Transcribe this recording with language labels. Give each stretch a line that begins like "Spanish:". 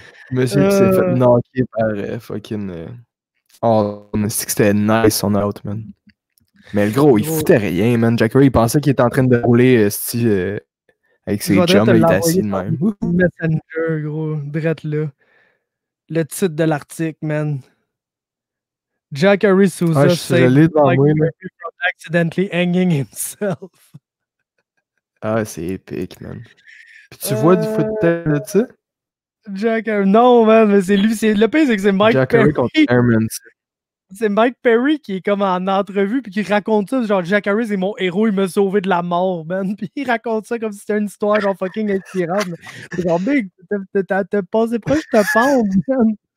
French: Monsieur qui s'est fait knocker par fucking... Oh, on a dit que c'était nice son out, man. Mais le gros, il foutait rien, man. Jacare, il pensait qu'il était en train de rouler avec ses chums, il était assis de même. Messenger, gros, drette là. Le titre de l'article, man.
English: Jacare Souza saved Mike Perry from accidentally hanging himself.
French: Ah, c'est épique, man. Puis tu vois du footage de ça? Jacare, non, man, mais c'est lui. Le pire, c'est que c'est Mike Perry. C'est Mike Perry qui est comme en entrevue puis qui raconte ça, genre Jacare c'est mon héros, il m'a sauvé de la mort, man. Puis il raconte ça comme si c'était une histoire genre fucking inspirante. Genre big, t'as passé proche de te pendre, man.